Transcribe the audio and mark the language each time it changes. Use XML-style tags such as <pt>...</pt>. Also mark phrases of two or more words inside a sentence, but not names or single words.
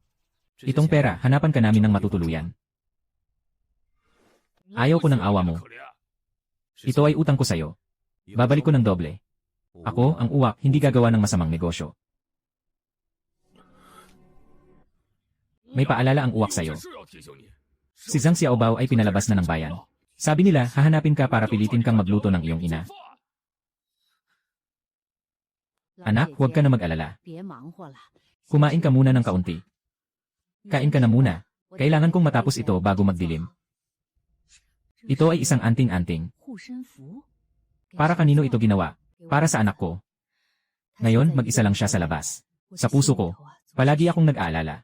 <tl>Itong pera, hanapan ka namin ng matutuluyan. Ayaw ko ng awa mo.</tl> <zh>可怜。</zh> <tl>Ito ay utang ko sa'yo. Babalik ko ng doble. Ako, ang uwak, hindi gagawa ng masamang negosyo. May paalala ang uwak sa'yo.</tl> <zh>是要提醒你，</zh> <tl>Si Zhang Xiaobao ay pinalabas na ng bayan. Sabi nila, hahanapin ka para pilitin kang magluto ng iyong ina. Anak, huwag ka na mag-alala.</tl> <zh>别忙活了，</zh> <tl>Kumain ka muna ng kaunti. Kain ka na muna. Kailangan kong matapos ito bago magdilim. Ito ay isang anting-anting.</tl> <zh>护身符。</zh> <tl>Para kanino ito ginawa? Para sa anak ko. Ngayon, mag-isa lang siya sa labas. Sa puso ko, palagi akong nag-aalala.</tl>